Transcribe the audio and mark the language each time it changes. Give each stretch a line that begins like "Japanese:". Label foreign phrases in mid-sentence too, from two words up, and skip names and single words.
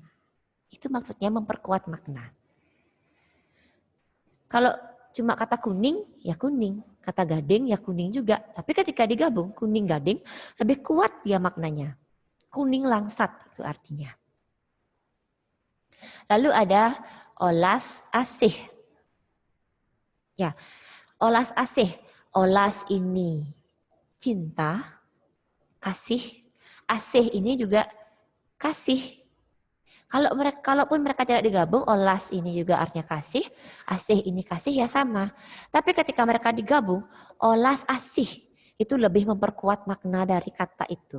Indonesian: Itu maksudnya memperkuat makna. Kalau cuma kata kuning, ya kuning. Kata gading, ya kuning juga. Tapi ketika digabung, kuning gading, lebih kuat dia maknanya. Kuning langsat itu artinya. Lalu ada
Balinese: olas asih. Ya, olas asih.
Indonesian: Olas ini cinta. kasih. Asih ini juga kasih. Kalaupun mereka tidak digabung, olas ini juga artinya kasih, asih ini kasih ya sama. Tapi ketika mereka digabung,
Balinese: olas asih
Indonesian: itu lebih memperkuat makna dari kata itu.